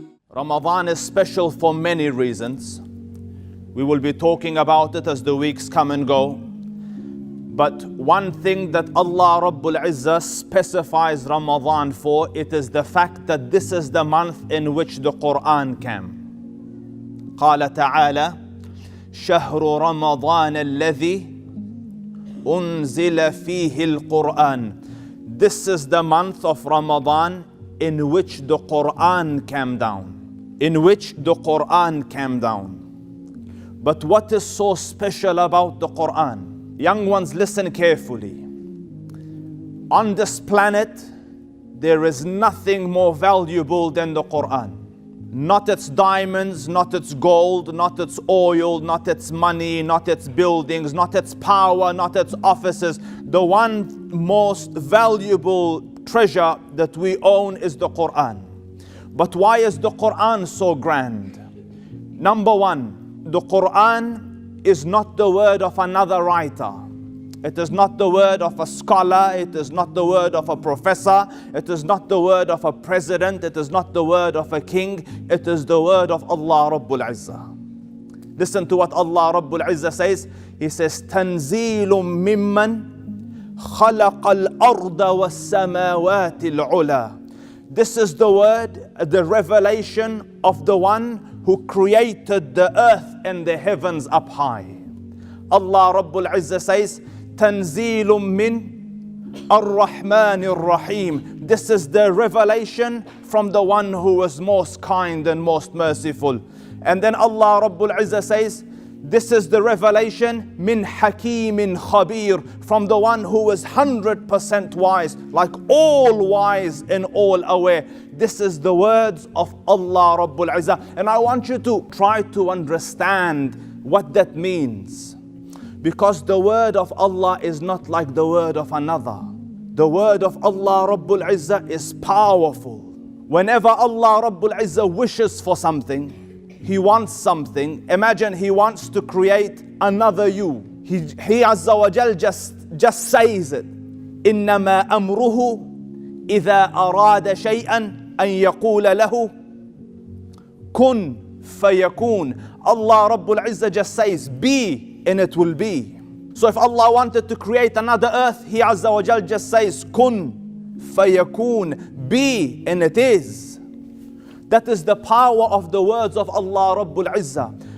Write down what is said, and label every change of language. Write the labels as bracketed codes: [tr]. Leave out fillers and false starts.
[en] Ramadan is special for many reasons. We will be talking about it as the weeks come and go. But one thing that Allah Rabbul Izzah specifies Ramadan for, it is the fact that this is the month in which the Quran came. [ar] قال تعالى شهر رمضان الذي أنزل فيه القرآن. [en] This is the month of Ramadan in which the Quran came down. In which the Quran came down. But what is so special about the Quran? Young ones, listen carefully. On this planet, there is nothing more valuable than the Quran. Not its diamonds, not its gold, not its oil, not its money, not its buildings, not its power, not its offices. The one most valuable treasure that we own is the Quran. But why is the Quran so grand? Number one, the Quran is not the word of another writer. It is not the word of a scholar. It is not the word of a professor. It is not the word of a president. It is not the word of a king. It is the word of Allah Rabbul Izzah. Listen to what Allah Rabbul Izzah says. He says, [ar] تَنْزِيلٌ مِّمَّنْ خَلَقَ الْأَرْضَ وَالسَّمَاوَاتِ الْعُلَى. [en] This is the word, the revelation of the one who created the earth and the heavens up high. Allah Rabbul Izzah says, [ar] تَنْزِيلٌ مِّنْ الرَّحْمَنِ الرَّحِيمِ. [en] This is the revelation from the one who is most kind and most merciful. And then Allah Rabbul Izzah says, this is the revelation [ar] min hakimin khabir, [en] from the one who is 100% wise, like all wise and all aware. This is the words of Allah Rabbul Izzah. And I want you to try to understand what that means. Because the word of Allah is not like the word of another. The word of Allah Rabbul Izzah is powerful. Whenever Allah Rabbul Izzah wishes for something, He wants something. Imagine He wants to create another you. He Azza wa Jal just says it. [ar] إِنَّمَا أَمْرُهُ إِذَا أَرَادَ شَيْئًا أَن يَقُولَ لَهُ كُن فَيَكُونَ. [en] Allah Rabbul Izzah just says, be, and it will be. So if Allah wanted to create another earth, He Azza wa Jal just says, [ar] kun fayakun, [en] be, and it is. That is the power of the words of Allah Rabbul Izzah.